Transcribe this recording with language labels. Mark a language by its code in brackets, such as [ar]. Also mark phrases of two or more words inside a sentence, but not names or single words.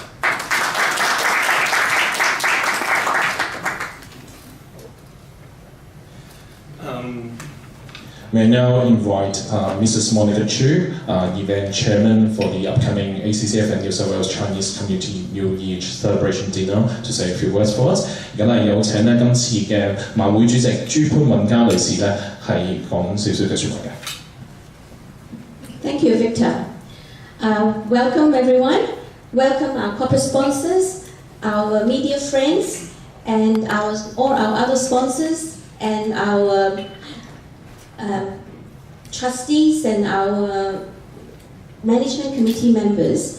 [en] May I now invite Mrs. Monica Chu, event chairman for the upcoming ACCF and New South Wales Chinese Community New Year Celebration Dinner, to say a few words for us. [yue] 咁啊，有請咧今次嘅晚會主席朱潘韻嘉女士咧，係講少少嘅説話嘅。 [en] Thank you, Victor. Welcome everyone. Welcome our corporate sponsors, our media friends, and all our other sponsors, and our trustees and our management committee members.